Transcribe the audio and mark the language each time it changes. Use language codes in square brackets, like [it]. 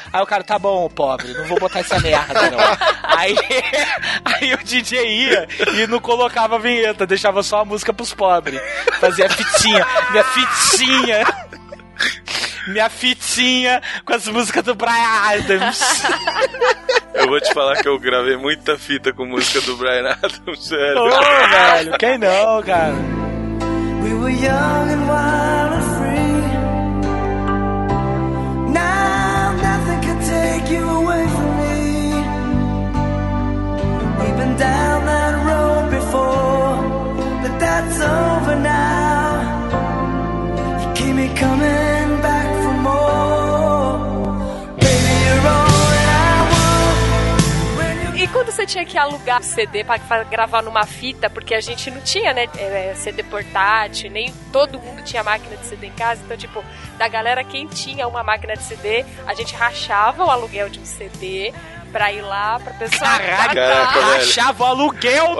[pt] Aí o cara: tá bom, pobre, não vou botar essa merda, não. Aí o DJ ia e não colocava a vinheta, deixava só a música pros pobres. Fazia fitinha, minha fitinha. Minha fitinha com as músicas do Bryan Adams. Eu vou te falar que eu gravei muita fita com música do Bryan Adams, sério. Ô, velho, quem não, cara? [en] We were young and wild and free. Now nothing can take you away from me. We've been down that road before, but that's over now. You keep me coming back for more. Baby, you're all that I want. [pt] E quando você tinha que alugar o CD pra gravar numa fita, porque a gente não tinha, né, CD portátil, nem todo mundo tinha máquina de CD em casa, então, tipo, da galera, quem tinha uma máquina de CD, a gente rachava o aluguel de um CD pra ir lá, pra pessoa... Caraca, rachava o aluguel do